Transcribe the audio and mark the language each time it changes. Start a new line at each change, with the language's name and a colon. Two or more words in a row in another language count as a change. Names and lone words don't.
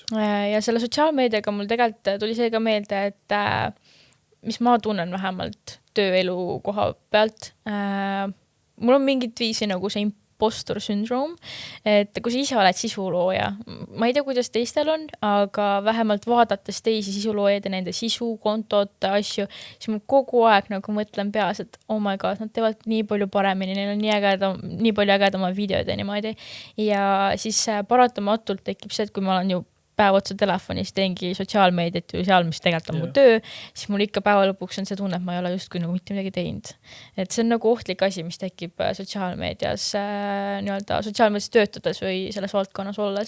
Estonian: Ja selle sotsiaalmeediaga mul tegelikult tuli see ka meelde, et mis ma tunnen vähemalt tööelu koha pealt, mul on mingit viisi nagu see
English: impostor syndroom,
Estonian: et kui sa ise oled sisulooja, ma ei tea, kuidas teistel on, aga vähemalt vaadates teisi sisuloojaid ja nende sisu, kontot, asju, siis mul kogu aeg nagu mõtlen peas, et
English: oh my god,
Estonian: nad teevad nii palju paremini, neil on nii palju ägedama videod ja niimoodi. Ja siis paratamatult tekib see, et kui ma olen ju päev otsa telefonis, teengi sotsiaalmeediat ju seal, mis tegelikult on mu töö, siis mul ikka päeva lõpuks on see tunne, et ma ei ole justkui nagu mitte midagi teinud. Et see on nagu ohtlik asi, mis tekib sotsiaalmeedias, nii-öelda sotsiaalmeedias töötades või selles valdkonnas olles.